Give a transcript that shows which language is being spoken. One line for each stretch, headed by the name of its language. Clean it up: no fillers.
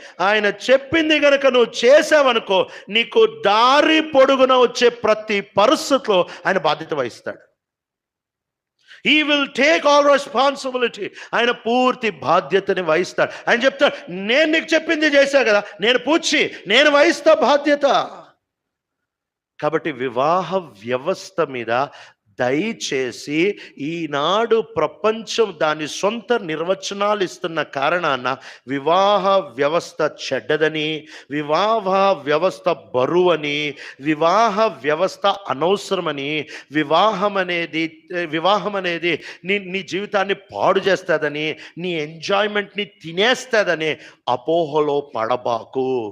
Telugu: ఆయన చెప్పింది గనక నువ్వు చేసావనుకో, నీకు దారి పొడుగున వచ్చే ప్రతి పరిస్థితిలో ఆయన బాధ్యత వహిస్తాడు.
English: He will take all responsibility.
Telugu: ఆయన పూర్తి బాధ్యతని వహిస్తాడు. ఆయన చెప్తాడు, నేను నీకు చెప్పింది చేశా కదా, నేను వహిస్తా బాధ్యత. కాబట్టి వివాహ వ్యవస్థ మీద దయచేసి, ఈనాడు ప్రపంచం దాని సొంత నిర్వచనాలు ఇస్తున్న కారణాన వివాహ వ్యవస్థ చెడ్డదని, వివాహ వ్యవస్థ బరువని, వివాహ వ్యవస్థ అనవసరమని, వివాహం అనేది నీ జీవితాన్ని పాడు చేస్తుందని, నీ ఎంజాయ్మెంట్ని తినేస్తుందని అపోహలో పడబాకు.